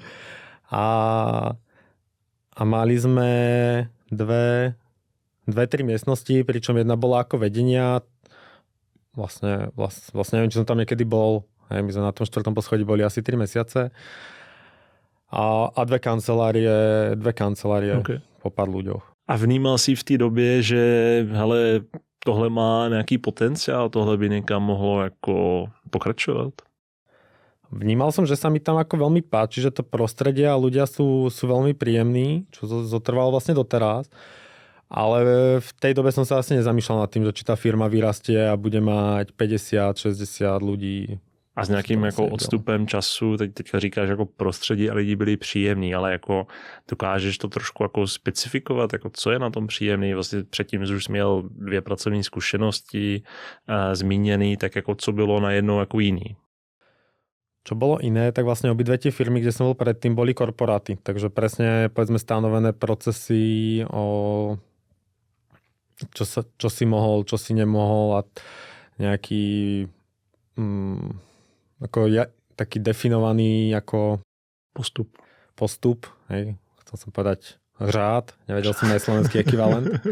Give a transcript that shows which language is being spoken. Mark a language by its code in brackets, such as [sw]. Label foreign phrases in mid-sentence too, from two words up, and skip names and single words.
[sk] A mali sme dve, 3 miestnosti, pričom jedna bola ako vedenia, vlastne neviem, či som tam niekedy bol. Hej, my sme na tom 4. poschodí boli asi 3 mesiace. A 2 kancelárie okay. Po pár ľuďoch. [cs] A vnímal si v té době, že hele, tohle má nějaký potenciál, tohle by někam mohlo jako pokračovat? [sk] Vnímal som, že sa mi tam ako veľmi páči, že to prostredie a ľudia sú veľmi príjemní, čo zotrvalo vlastne doteraz. Ale v tej dobe som sa asi nezamýšľal nad tým, že či tá firma vyrastie a bude mať 50, 60 ľudí. [cs] A s nějakým jako odstupem času, teďka říkáš jako prostředí a lidi byli příjemní, ale jako dokážeš to trošku jako specifikovat, jako co je na tom příjemný, vlastně předtím už jsi měl 2 pracovní zkušenosti zmíněný, tak jako co bylo najednou jako jiný? [sk] Čo bolo iné, tak vlastne obidve tie firmy, kde som bol predtým, boli korporáty. Takže presne, povedzme, stanovené procesy o čo si mohol, čo si nemohol a nejaký taký definovaný ako postup, hej, chcel som povedať řád, nevedel som aj slovenský ekvivalent.